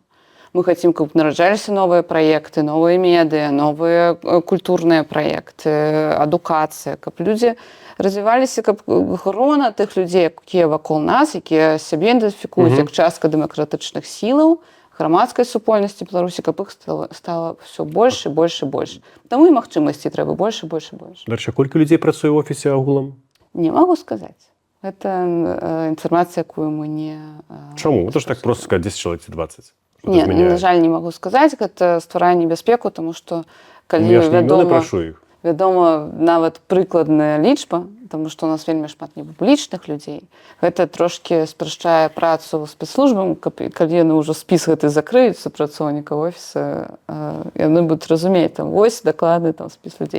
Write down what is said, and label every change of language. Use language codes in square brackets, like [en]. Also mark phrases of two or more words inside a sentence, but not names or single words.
[be] Мы хацім, каб нараджаліся новыя праекты, новыя медыа, новыя культурныя праекты, адукацыя, каб людзі развіваліся, каб грона тых людзей, якія вакол нас, якія сябе ідэнтыфікуюць як частка дэмакратычных сілаў, грамадскай супольнасці Беларусі, каб іх стала ўсё больш і больш і больш. Таму і магчымасці трэба больш і больш і больш. Дарэчы, колькі людзей працуе ў офісе агулам? Не магу сказаць. Гэта інфармацыя, якую мы не... Чаму? [ru] Это ж так просто сказать 10 человек ці 20. [be] Не, на жаль, не магу сказаць, гэта стварае небяспеку, тому што калі Я ж не прашу іх. вядома, нават прыкладная лічба, тому што у нас вельмі шмат непублічных людзей, гэта трошкі спрашчае працу спецслужбам, калі яны ўжо спіс гэты закрыюць супрацоўнікаў офіса, яны будуць разумець, там, вось дакладны там спіс людзей.